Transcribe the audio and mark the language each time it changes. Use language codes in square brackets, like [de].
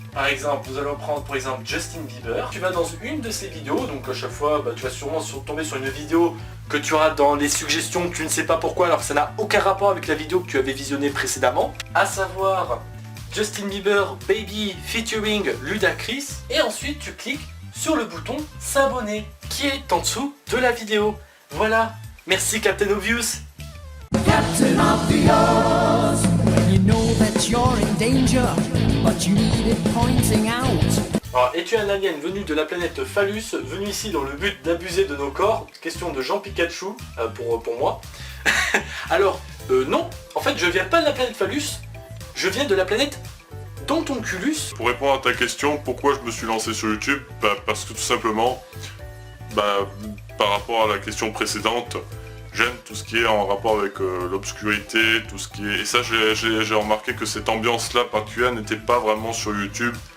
[fr] Par exemple, nous allons prendre pour exemple Justin Bieber. Tu vas dans une de ses vidéos, donc à chaque fois, tu vas sûrement tomber sur une vidéo que tu auras dans les suggestions, tu ne sais pas pourquoi, alors que ça n'a aucun rapport avec la vidéo que tu avais visionnée précédemment. À savoir Justin Bieber Baby featuring Ludacris. Et ensuite tu cliques sur le bouton s'abonner qui est en dessous de la vidéo. Voilà, merci Captain Obvious. [en] Captain Obvious, when you know that you're in danger, but you need it pointing out. [fr] Alors, es-tu un alien venu de la planète Phallus, venu ici dans le but d'abuser de nos corps? Question de Jean Pikachu, pour moi. Alors, non, en fait je viens pas de la planète Phallus, je viens de la planète Dontonculus. Pour répondre à ta question, pourquoi je me suis lancé sur YouTube? Parce que tout simplement, par rapport à la question précédente, j'aime tout ce qui est en rapport avec l'obscurité, tout ce qui est... Et ça, j'ai remarqué que cette ambiance-là particulière n'était pas vraiment sur YouTube.